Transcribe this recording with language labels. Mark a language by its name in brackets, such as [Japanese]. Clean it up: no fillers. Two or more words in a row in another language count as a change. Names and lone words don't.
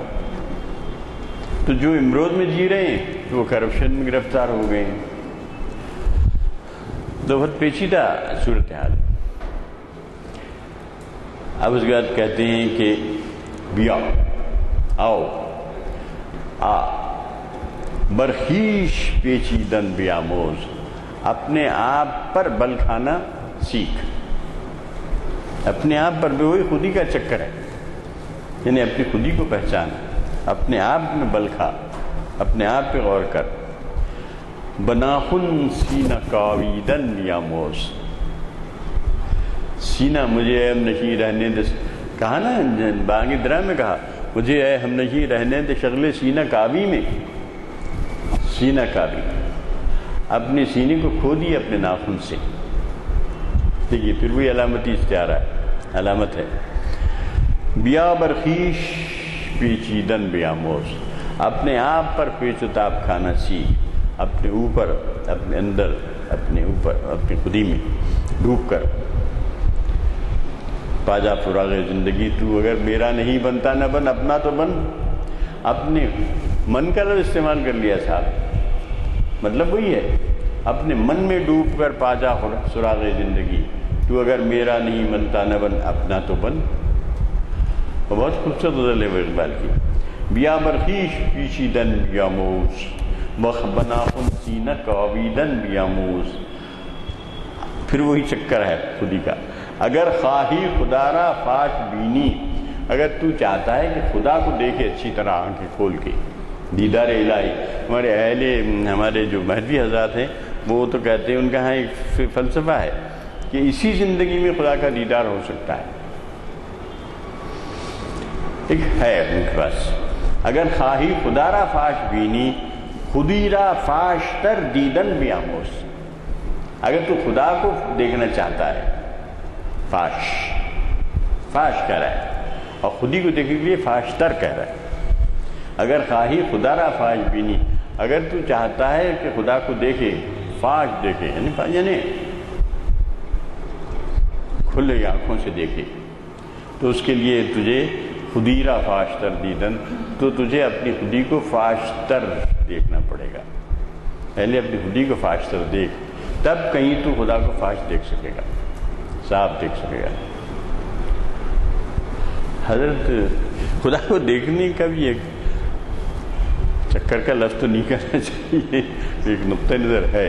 [Urdu] تو جو امروز میں جی رہے ہیں تو وہ کرپشن میں گرفتار ہو گئے ہیں۔ تو بہت پیچیدہ صورتحال ہے۔ اب اس کے بعد کہتے ہیں کہ [Persian] بیا آؤ برخیش پیچیدن بیاموز، [Urdu] اپنے آپ پر بل کھانا سیکھ۔ اپنے آپ پر بھی وہی خودی کا چکر ہے، یعنی اپنی خودی کو پہچان، اپنے آپ میں بل کھا، اپنے آپ پہ غور کر۔ [Persian] بناخن سینہ کاویدن بیاموز، [Urdu] سینہ مجھے اے ہم نشیں رہنے دے، کہا نا بانگ درہ میں کہا مجھے اے ہم نشیں رہنے دے شغل سینہ کعبی میں، سینہ کعبی، اپنے سینے کو کھو دی اپنے ناخن سے۔ دیکھیے پھر وہی علامتی استعارہ ہے، علامت ہے۔ [Persian] بیا برخیش پیچیدن بیاموز، [Urdu] اپنے آپ پر پیچ و تاب کھانا سیکھ، اپنے اوپر، اپنے اندر، اپنے اوپر، اپنی خودی میں ڈوب کر۔ پاجا فراغ زندگی تو اگر میرا نہیں بنتا نہ بن، اپنا تو بن۔ اپنے من کا لفظ استعمال کر لیا صاحب، مطلب وہی ہے، اپنے من میں ڈوب کر پاجا سراغ زندگی تو اگر میرا نہیں بنتا نہ بن، اپنا تو بن۔ بہت خوبصورت غزل ہے وہ اقبال کی۔ [Persian] بیا برخیش پیچیدن بیاموز، بناخن سینہ کاویدن بیاموز۔ [Urdu] پھر وہی چکر ہے خودی کا۔ [Persian] اگر خواہی خدا را فاش بینی، [Urdu] اگر تو چاہتا ہے کہ خدا کو دیکھے اچھی طرح آنکھیں کھول کے، دیدار الہی۔ ہمارے جو مہدوی حضرات ہیں وہ تو کہتے ہیں، ان کا ایک فلسفہ ہے کہ اسی زندگی میں خدا کا دیدار ہو سکتا ہے، ایک ہے ان کے پاس۔ [Persian] اگر خواہی خدا را فاش بینی، خودی را فاش تر دیدن بیاموز، [Urdu] اگر تو خدا کو دیکھنا چاہتا ہے، فاش کہہ رہا ہے، اور خودی کو دیکھنے کے لیے فاش تر کہہ رہا ہے۔ [Persian] اگر خواہی خدا را فاش بینی، [Urdu] اگر تو چاہتا ہے کہ خدا کو دیکھے، فاش دیکھے، یعنی کھلے آنکھوں سے دیکھے، تو اس کے لیے تجھے [Persian] خودی را فاش تر دیدن، [Urdu] تو تجھے اپنی خودی کو فاش تر دیکھنا پڑے گا۔ پہلے اپنی خودی کو فاش تر دیکھ، تب کہیں تو خدا کو فاش دیکھ سکے گا، صاف دیکھ سکے گا۔ حضرت خدا کو دیکھنے کا بھی ایک چکر کا لفظ تو نہیں کرنا چاہیے، ایک نقطہ نظر ہے۔